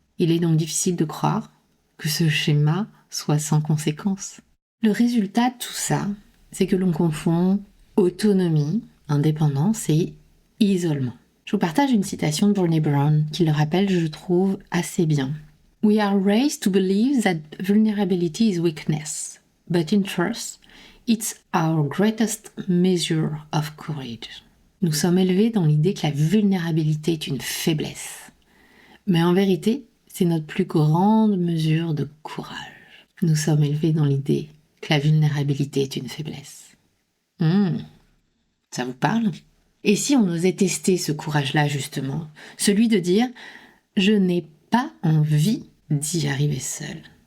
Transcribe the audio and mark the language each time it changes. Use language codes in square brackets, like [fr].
[fr] Il est donc difficile de croire que ce schéma soit sans conséquence. Le résultat de tout ça, c'est que l'on confond autonomie, indépendance et isolement. Je vous partage une citation de Brené Brown qui le rappelle, je trouve, assez bien. [en] We are raised to believe that vulnerability is weakness, but in truth, it's our greatest measure of courage. [fr] Nous sommes élevés dans l'idée que la vulnérabilité est une faiblesse. Mais en vérité, c'est notre plus grande mesure de courage. Nous sommes élevés dans l'idée que la vulnérabilité est une faiblesse. Ça vous parle? Et si on osait tester ce courage-là, justement, celui de dire « je n'ai pas envie d'y arriver seul.